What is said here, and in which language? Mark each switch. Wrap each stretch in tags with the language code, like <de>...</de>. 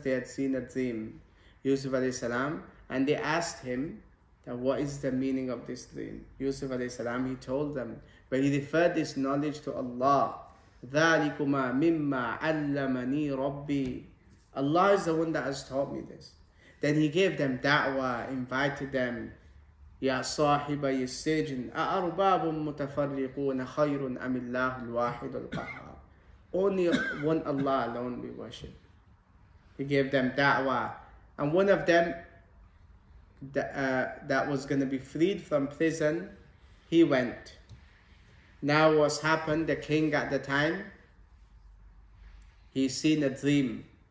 <en>They had seen a dream, Yusuf alayhi salam, and they asked him that what is the meaning of this dream. Yusuf alayhi salam, he told them, but he referred this knowledge to Allah.</en> <ar>ذَلِكُمَا مِمَّا عَلَّمَنِي رَبِّي.</ar> <en>Allah is the one that has taught me this. Then he gave them da'wah, invited them.</en> <ar>يا صاحبي السجن أأرباب متفرقون خير أم الله الواحد القهار.</ar> <en>Only one Allah alone we worship. He gave them da'wah. And one of them that was going to be freed from prison, he went. Now what's happened, the king at the time, he's seen a dream.</en>